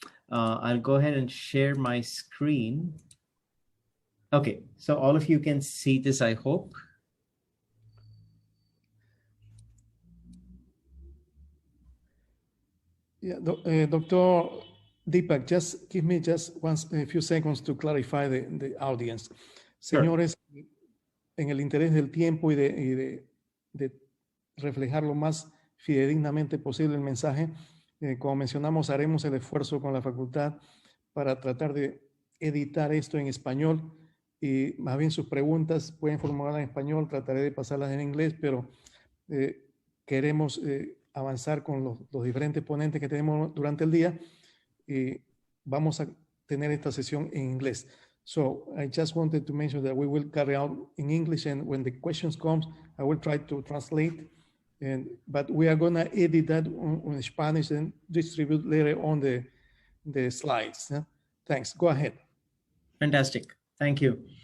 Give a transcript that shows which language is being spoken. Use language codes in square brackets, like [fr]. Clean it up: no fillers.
[en] I'll go ahead and share my screen. Okay, so all of you can see this, I hope. Yeah, Dr. Deepak, just give me a few seconds to clarify the audience. Sure. [es] Señores, en el interés del tiempo y de reflejar lo más fidedignamente posible el mensaje, como mencionamos, haremos el esfuerzo con la facultad para tratar de editar esto en español, y más bien sus preguntas pueden formularlas en español, trataré de pasarlas en inglés, pero queremos avanzar con los diferentes ponentes que tenemos durante el día, y vamos a tener esta sesión en inglés. [en] So I just wanted to mention that we will carry out in English, and when the questions comes, I will try to translate. But we are going to edit that in Spanish and distribute later on the slides. Thanks. Go ahead. Fantastic. Thank you.